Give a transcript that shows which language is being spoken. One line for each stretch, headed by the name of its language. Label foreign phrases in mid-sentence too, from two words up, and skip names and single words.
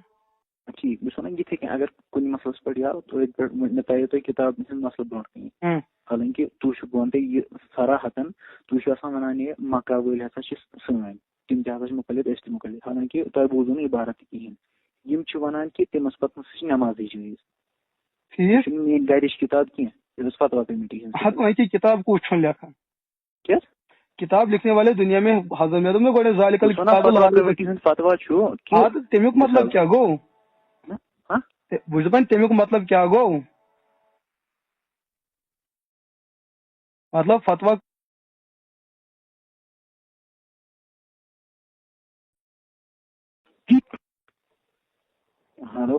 Kashmiri: ٹھیٖک بہٕ چھُس ونان یِتھٕے کٔنۍ اگر کُنہِ مسلس پٮ۪ٹھ یا أتھۍ پٮ۪ٹھ مےٚ ترٛایو تۄہہِ کِتاب ہُنٛد مسلہٕ برونٛٹھ کَنہِ حالانکہِ تُہۍ چھُو بہٕ وَنہٕ تۄہہِ یہِ صراحتن تُہۍ چھِو آسان ونان یہِ مکہ وٲلۍ ہسا چھِ سٲنۍ تِم تہِ ہسا چھِ مُخلِف أسۍ تہِ مُخلِف حالانکہِ تۄہہِ بوٗزوٕ نہٕ عبارت تہِ کِہینۍ. یِم چھِ ونان کہِ تٔمِس پتہٕ سُہ چھِ نٮ۪مازٕے چیٖز یہِ چھُنہٕ میٲنۍ گرِچ کِتاب کینٛہہ یہِ ٲس فتوا کمیٹی ہٕنٛز. کتاب کُس چھُنہٕ لیکھان کیٛاہ
Urdu: کتاب لکھنے والے دنیا میں حضرت
Kashmiri: مےٚ دوٚپ نہ گۄڈٕ ذالِکَل کمیٹی ہُنٛد فتوا چھُ تمیُک مطلب کیٛاہ گوٚو بہٕ چھُس دپان تمیُک مطلب کیٛاہ گوٚو مطلب فتوا
English: ہیلو